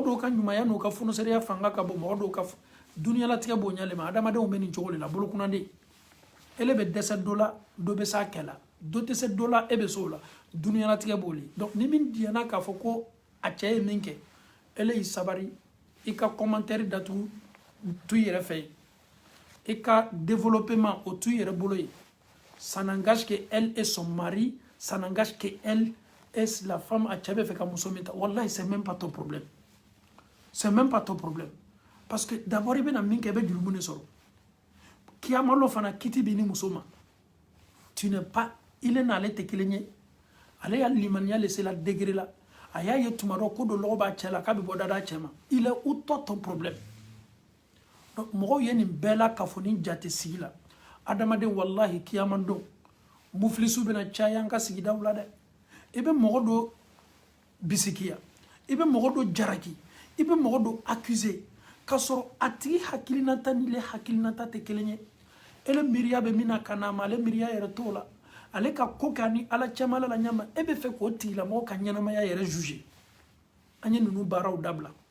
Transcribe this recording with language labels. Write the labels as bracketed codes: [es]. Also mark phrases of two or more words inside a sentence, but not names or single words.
[bm] dɔw ka ɲumanya n'u ka funusereya fanga ka bon mɔgɔ dɔw ka duniyalatigɛ b'o ɲɛ le ma adamadenw bɛ nin cogo de la bolokunnanden ele bɛ dɛsɛ dɔ la dɔ bɛ s'a kɛla dɔ tɛ se dɔ la e bɛ se o la duniyalatigɛ b'o le donc ni min diyana k'a fɔ ko a cɛ ye min kɛ ele y'i sabari i ka commentaire datugu tu i yɛrɛ fɛ yen i ka développement o tu i yɛrɛ bolo yen [fr] ça n'engage que elle et son mari ça n'engage que elle et la femme [bm] a cɛ bɛ fɛ ka muso min ta wallahi [fr] c'est même pas ton problème c'est même pas ton problème parce que d'abord [bm] i bɛna min kɛ i bɛ jurumu de sɔrɔ kiyama lo fana kiti b'i ni muso ma [fr] tu n'es pas [bm] ile n'ale tɛ kelen ye ale y'a limaniya laissé la degré la a y'a ye tuma dɔ ko dɔ lɔgɔ b'a cɛ la k'a bɛ bɔ dada cɛ ma [fr] il est où toi ton problème [bm] donc mɔgɔw ye nin bɛɛ la kafoni jate sigi la adamaden wallahi kiyama don mufilisiw bɛna caya an ka sigidaw la dɛ i bɛ mɔgɔ dɔ bisikiya i bɛ mɔgɔ dɔ jaraki i bɛ mɔgɔ dɔ accuser k'a sɔrɔ a tigi hakilinata ni le hakilinata tɛ kelen ye ele miiriya bɛ min na ka n'a ma ale miiriya yɛrɛ t'o la ale ka ko kɛ ni ala cɛmala la ɲama e bɛ fɛ k'o tigilamɔgɔ ka ɲɛnamaya yɛrɛ juger an ye ninnu baaraw dabila